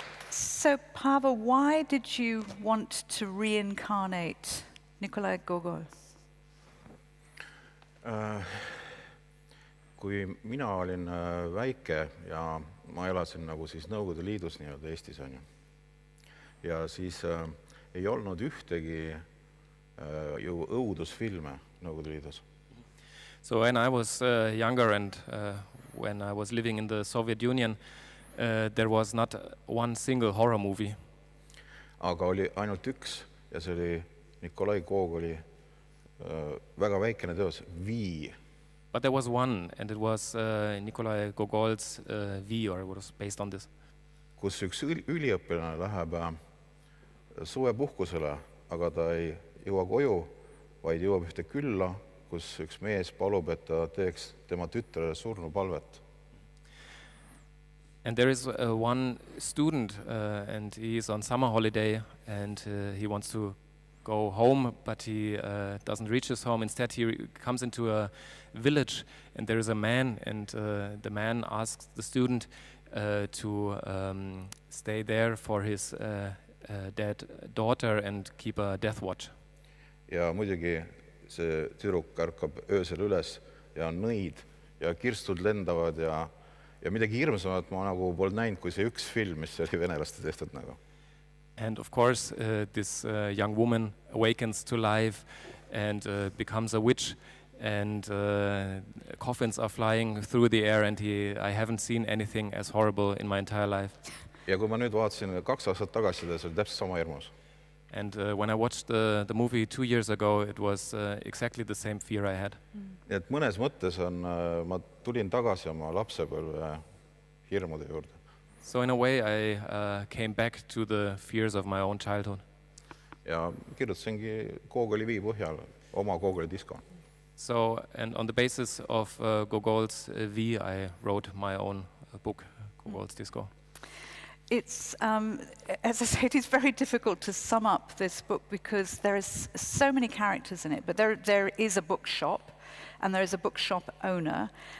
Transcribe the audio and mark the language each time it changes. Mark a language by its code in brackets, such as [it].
[en] So, Paavo, why did you want to reincarnate Nikolai Gogol? [et] Kui mina olin väike ja ma elasin nagu siis Nõukogude Liidus nii-öelda Eestis on ju. Ja siis ei olnud ühtegi ju õudusfilme Nõukogude Liidus. [en] So when I was younger and when I was living in the Soviet Union, there was not one single horror movie. [et] Aga oli ainult üks ja see oli Nikolai Gogoli väga väikene teos, V. [en] But there was one, and it was Nikolai Gogol's V, or it was based on this. [et] Kus üks üliõpilane läheb suvepuhkusele, aga ta ei jõua koju, vaid jõuab ühte külla, kus üks mees palub, et ta teeks tema tütrele surnupalvet. [en] And there is one student, and he is on summer holiday, and he wants to go home, but he doesn't reach his home. Instead, he comes into a village, and there is a man, and the man asks the student to stay there for his dead daughter and keep a death watch. [et] Ja muidugi see tüdruk ärkab öösel üles ja on nõid ja kirstud lendavad ja midagi hirmsamat ma nagu polnud näinud, kui see üks film, mis oli venelaste tehtud nagu. [en] And of course, this young woman awakens to life and becomes a witch, and coffins are flying through the air, and I haven't seen anything as horrible in my entire life. [et] Ja kui ma nüüd vaatasin 2 aastat tagasi, see oli täpselt sama hirmus. [en] And when I watched the movie 2 years ago, it was exactly the same fear I had. [et] Nii et mõnes mõttes ma tulin tagasi oma lapsepõlve hirmude juurde. [en] So in a way, I came back to the fears of my own childhood. [et] Ja kirjutasingi Gogoli V põhjal oma Gogoli Disko. [en] So, and on the basis of Gogol's V, I wrote my own book, Gogol's Disko. It's, as I say, it is very difficult to sum up this book because there is so many characters in it, but there is a bookshop, and there is a bookshop owner.